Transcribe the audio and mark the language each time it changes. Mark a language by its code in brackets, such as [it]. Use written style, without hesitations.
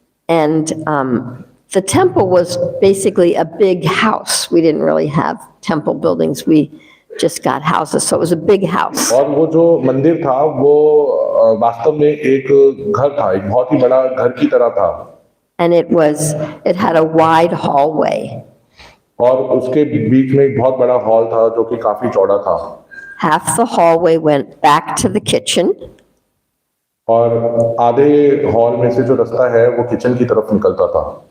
[en] And the temple was basically a big house. We didn't really have temple buildings. We just got houses, so it was a big house. [hi] और वो जो मंदिर था वो वास्तव में एक घर था, एक बहुत ही बड़ा घर की तरह था। [en] And it had a wide hallway. [hi] और उसके बीच में एक बहुत बड़ा हॉल था जो कि काफी चौड़ा था। [en] Half the hallway went back to the kitchen, [hi] और आधे हॉल में से जो रास्ता है वो किचन की तरफ निकलता था।